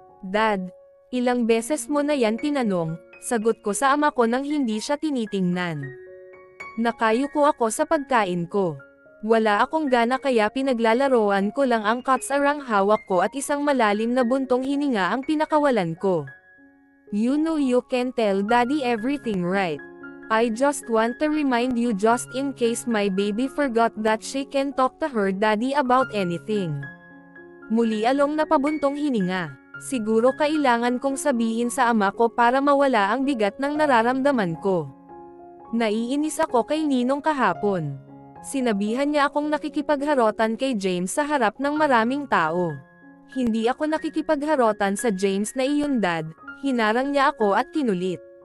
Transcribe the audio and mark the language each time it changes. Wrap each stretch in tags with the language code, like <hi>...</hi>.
<tl>Dad, ilang beses mo na yan tinanong, sagot ko sa ama ko nang hindi siya tinitingnan. Nakayuko ako sa pagkain ko. Wala akong gana kaya pinaglalaroan ko lang ang cups arang hawak ko at isang malalim na buntong hininga ang pinakawalan ko.</tl> <en>You know you can tell daddy everything, right? I just want to remind you just in case my baby forgot that she can talk to her daddy about anything.</en> <tl>Muli along napabuntong hininga. Siguro kailangan kong sabihin sa ama ko para mawala ang bigat ng nararamdaman ko. Naiinis ako kay Ninong kahapon. Sinabihan niya akong nakikipagharotan kay James sa harap ng maraming tao. Hindi ako nakikipagharotan sa James na iyon, Dad. Hinarang niya ako at kinulit.</tl>